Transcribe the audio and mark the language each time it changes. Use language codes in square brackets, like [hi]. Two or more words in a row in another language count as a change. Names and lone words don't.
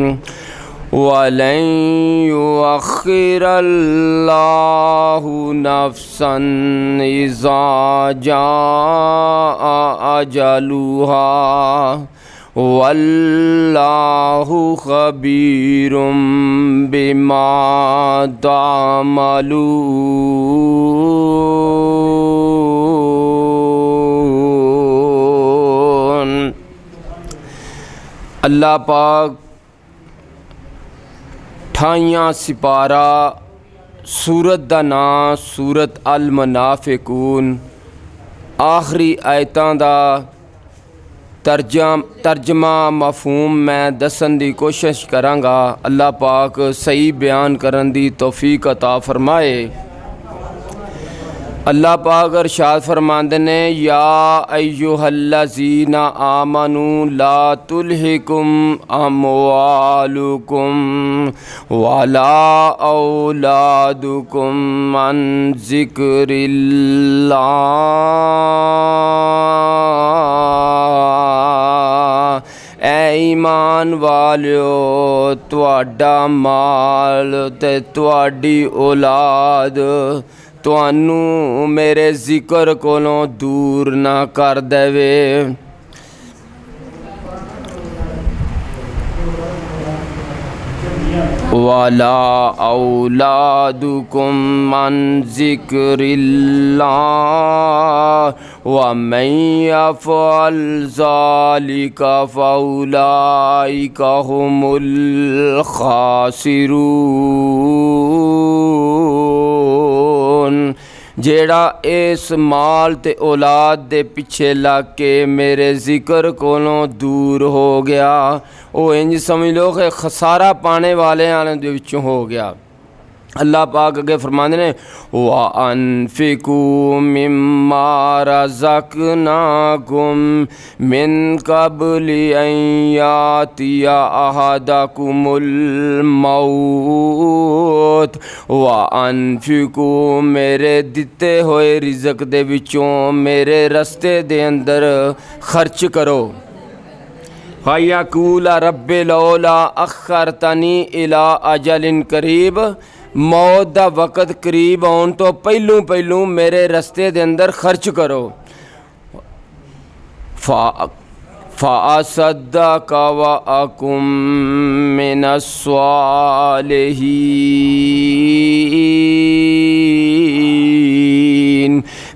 [ar] ولن يؤخر الله نفسا إذا جاء أجلها والله خبير بما تعملون. [pa] اللہ پاک 28واں سپارہ سورت دا نام سورت المنافقون. آخری آیتاں دا ترجمہ مفہوم میں دسن دی کوشش کراں گا. اللہ پاک صحیح بیان کرن دی توفیق عطا فرمائے. اللہ پاک ارشاد فرماندے نے [ar] يا أيها الذين آمنوا لا تلهكم أموالكم ولا أولادكم عن ذكر الله. [pa] اے ایمان والیو تہاڈا مال تے تہاڈی اولاد تہانوں میرے ذکر کولوں دور نہ کر دیوے. [ar] ولا أولادكم عن ذكر الله ومن يفعل ذلك فأولئك هم الخاسرون. [pa] جیہڑا اس مال تے اولاد دے پچھے لگ کے میرے ذکر کولوں دور ہو گیا، او اینج سمجھ لو کہ خسارہ پانے والے دے وچوں ہو گیا. اللہ پاک اگے فرماندے نے [ar] وأنفقوا مما رزقناكم من قبل أن يأتي أحدكم الموت. وأنفقوا [pa] میرے دتے ہوئے رزق دے وچوں میرے رستے دے اندر خرچ کرو. [ar] فيقول رب لولا أخرتني إلى أجل قريب. [pa] موت دا وقت قریب آؤن توں پہلوں میرے رستے دے اندر خرچ کرو. [ar] فأصدق وأكن من الصالحين.